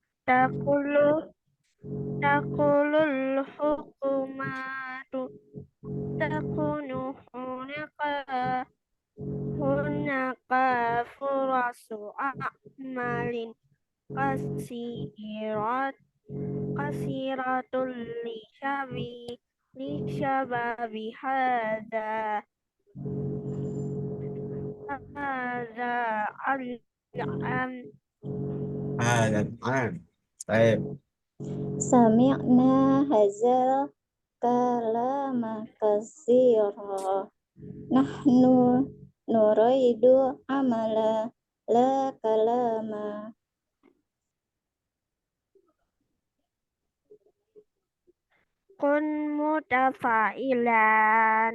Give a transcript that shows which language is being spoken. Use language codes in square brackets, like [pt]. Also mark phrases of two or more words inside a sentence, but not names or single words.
[ar] تقول الحكومة تكون هناك فرص أعمال كثيرة للشباب هذا العام. Baik. سمعنا هذا الكلام كثيرا نحن نريد عملا لا كلاما. كن متفائلا.